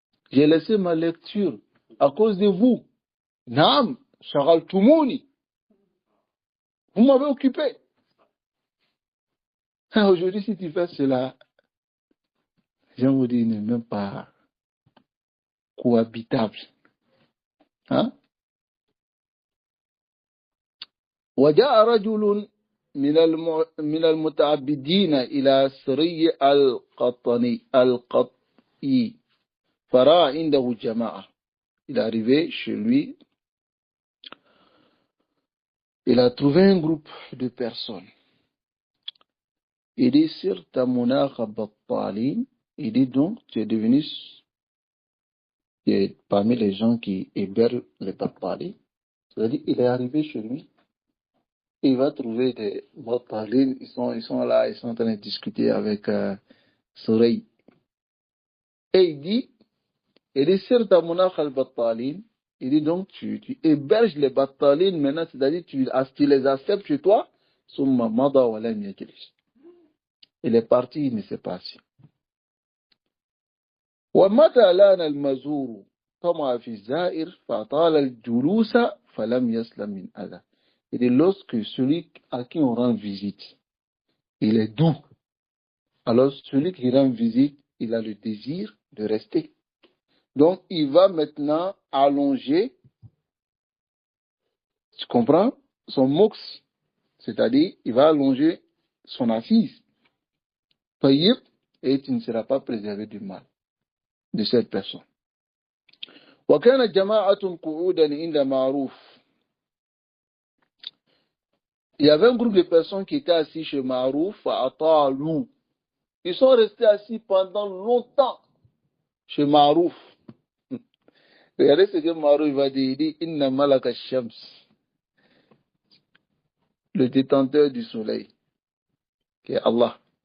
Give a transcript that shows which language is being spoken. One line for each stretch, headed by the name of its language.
French: J'ai laissé ma lecture à cause de vous.
Arabic: Naam, shagaltumuni.
French: Vous m'avez occupé. Aujourd'hui, si tu fais cela, les gens vous disent, il n'est même pas cohabitable. Hein?
Arabic: وجاء رجل من المتعبدين إلى سري القطي فرأى عنده جماعة.
French: Il est arrivé chez lui, il a trouvé un groupe de personnes. Il dit,
Arabic: Sirta munakha battalin.
French: Il dit donc, tu es devenu parmi les gens qui hébergent les battalins. C'est-à-dire, il est arrivé chez lui, il va trouver des battalins, ils sont là, ils sont en train de discuter avec Soreil. Et il dit,
Arabic: Sirta munakha al-battalin.
French: Il dit donc, tu héberges les battalins maintenant, c'est-à-dire, tu les acceptes chez toi,
Arabic: summa mada wa lam yajlis.
French: Il est parti, il ne s'est pas assis.
Arabic: ومتى لان المزور طمع في الزائر فطال الجلوس فلم يسلم من أذى.
French: Il dit lorsque celui à qui on rend visite, il est doux, alors celui qui rend visite, il a le désir de rester. Donc il va maintenant allonger, tu comprends, son mox, c'est-à-dire il va allonger son assise. Et tu ne seras pas préservé du mal de cette personne.
Arabic: وكان جماعة قعودا عند معروف.
French: Il y avait un groupe de personnes qui étaient assis chez Marouf à Talou. Ils sont restés assis pendant longtemps chez Marouf. Regardez ce que Marouf va dire. Il dit
Arabic: Inna malaka shams,
French: le détenteur du soleil, qui est Allah.